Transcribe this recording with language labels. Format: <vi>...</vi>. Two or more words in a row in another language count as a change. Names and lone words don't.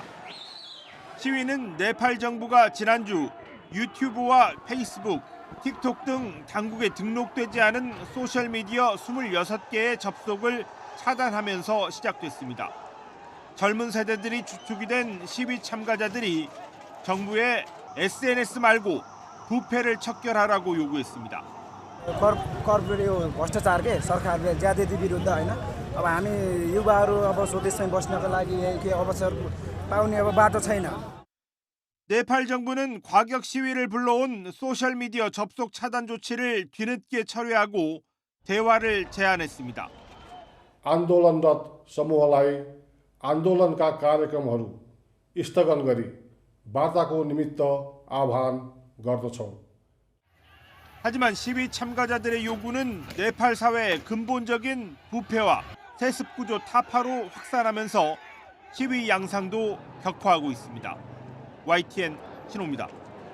<ko>시위는 네팔 정부가 지난주 유튜브와 페이스북, 틱톡 등 당국에 등록되지 않은 소셜미디어 26개의 접속을 차단하면서 시작됐습니다. 젊은 세대들이 주축이 된 시위 참가자들이 정부에 SNS 말고 부패를 척결하라고 요구했습니다.</ko> <ne>कर्पोरेट यो भ्रष्टाचार के सरकारले ज्यादैती विरुद्ध होइन अब हामी युवाहरू अब स्वदेशमै बस्नको लागि केही अवसर पाउने अब बाटो छैन.</ne> <ko>네팔 정부는 과격 시위를 불러온 소셜미디어 접속 차단 조치를 뒤늦게 철회하고 대화를 제안했습니다.</ko> <ne>आन्दोलनरत समूहलाई आन्दोलनका कार्यक्रमहरू स्थगन गरी वार्ताको निमित्त आह्वान गर्दछौँ.</ne> <ko>하지만 시위 참가자들의 요구는 네팔 사회의 근본적인 부패와 세습 구조 타파로 확산하면서 시위 양상도 격화하고 있습니다. YTN 신호입니다.</ko>